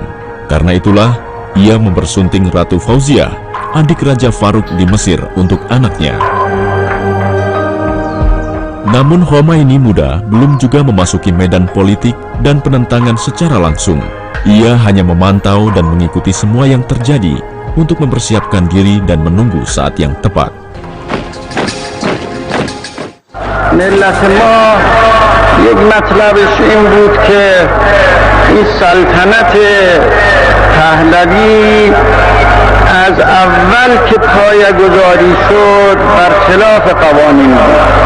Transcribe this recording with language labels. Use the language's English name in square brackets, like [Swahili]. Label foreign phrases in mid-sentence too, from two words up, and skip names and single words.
[Indonesian] Karena itulah, ia mempersunting Ratu Fauziah, adik Raja Farouk di Mesir, untuk anaknya. Namun Khomeini muda belum juga memasuki medan politik dan penentangan secara langsung. Ia hanya memantau dan mengikuti semua yang terjadi untuk mempersiapkan diri dan menunggu saat yang tepat. [Persian] ملت ما یک مطلبش این بود که این سلطنت پهلوی از اول که پایه‌گذاری شد برخلاف قوانین بود.